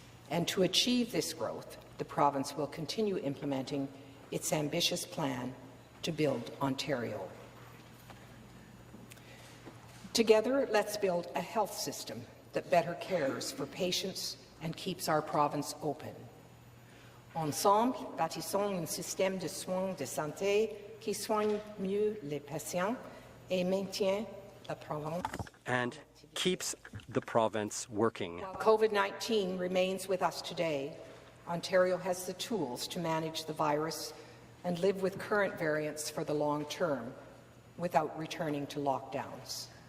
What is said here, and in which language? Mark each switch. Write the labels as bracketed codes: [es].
[en] And to achieve this growth, the province will continue implementing its ambitious plan to build Ontario. Together, let's build a health system that better cares for patients and keeps our province open. [fr] Ensemble, bâtissons un système de soins de santé qui soigne mieux les patients et maintient la province. [en] And keeps the province working. While COVID-19 remains with us today, Ontario has the tools to manage the virus and live with current variants for the long term without returning to lockdowns.